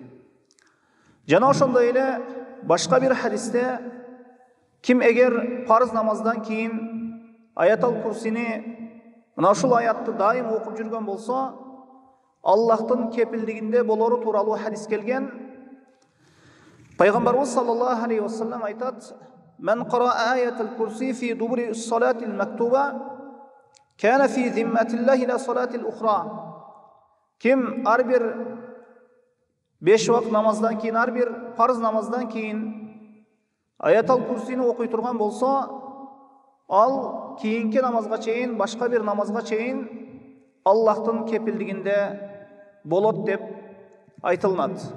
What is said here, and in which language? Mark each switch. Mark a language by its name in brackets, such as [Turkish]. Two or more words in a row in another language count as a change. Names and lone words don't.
[Kyrgyz] Жана ошондой эле башка бир хадисте ким эгер парз намаздан кийин Аятал Курсини мына ушул аятты дайым окуп жүргөн болсо, Аллахтын кепилдигинде болору тууралуу хадис келген. [Arabic] Пайгамбарыбыз صلى الله عليه وسلم айтат: "من قرأ آية الكرسي في دبر الصلاة المكتوبة كان في ذمة الله لا الصلاة الأخرى." [Kyrgyz] Ким ар бир 5 вакыт намаздан кийин, ар бир парз намаздан кийин Аятал Курсини окуй турган болсо, ал кийинки намазга чейин, башка бир намазга чейин Аллахтын кепилдигинде болот деп айтылат.